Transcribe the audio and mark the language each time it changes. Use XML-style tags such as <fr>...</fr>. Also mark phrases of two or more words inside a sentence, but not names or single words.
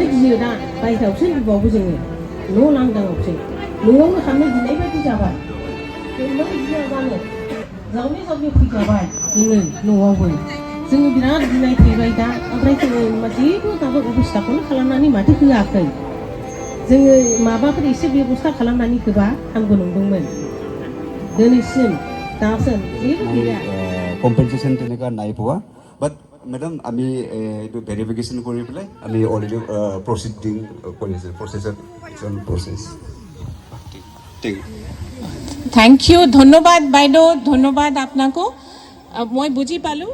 <brx>गियो दा बायह्रायावसो लुबावो जोङो न' लांदांआवसो न'आवनो थानो गिनाय बायदि जाबाय जोंबो गिया जानो जावले जावले फैजाबाय जोङो न'आवबो जोङो बिराद गिनाय फैबाय दा ओमफ्राय जोङो जेबो दाबो अबस्थाखौनो खालामनानै माथो होआखै जोङो माबाफोर एसे बेबस्था खालामनानै होबा हामगौ नंदोंमोन दिनैसिम दासिम जेबो गैया</brx> <as>কম্পেনচেশ্যন তেনেকুৱা নাই পোৱা বাট মেডাম আমি এইটো ভেৰিফিকেশ্যন কৰি পেলাই আমি</as> <en>already proceeding</en> <as>কৰিছোঁ প্ৰচেছ</as> <en>thank you</en> <as>ধন্যবাদ বাইদেউ ধন্যবাদ আপোনাকো মই বুজি পালোঁ</as>